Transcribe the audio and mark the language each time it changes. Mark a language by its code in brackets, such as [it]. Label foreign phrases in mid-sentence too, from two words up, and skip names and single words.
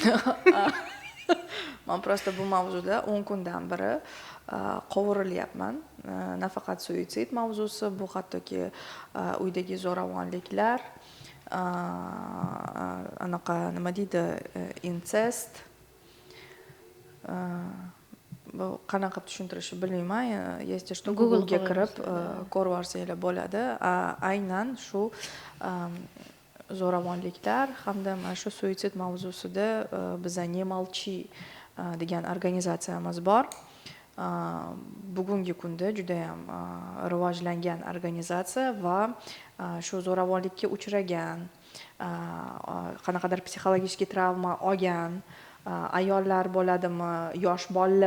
[uz] Men просто bu mavzuda 10 kundan beri qovurilyapman. Nafaqat suitsid mavzusi, bu hattoki uydagi zo'ravonliklar, anaqa nima deydi, incest. Bu qanaqa tushuntirishni bilmayman. [ru] Если что, [uz] Google'ga kirib ko'rib olsanglar bo'ladi. Aynan shu zo'ravonliklar hamda mana shu suitsid mavzusida biza [ru] не молчи [uz] degan organizatsiyamiz bor. Bugungi kunda juda ham rivojlangan organizatsiya va shu zo'ravonlikka uchragan qanaqadir psixologik travma olgan ayollar bo'ladimi, yosh bolalar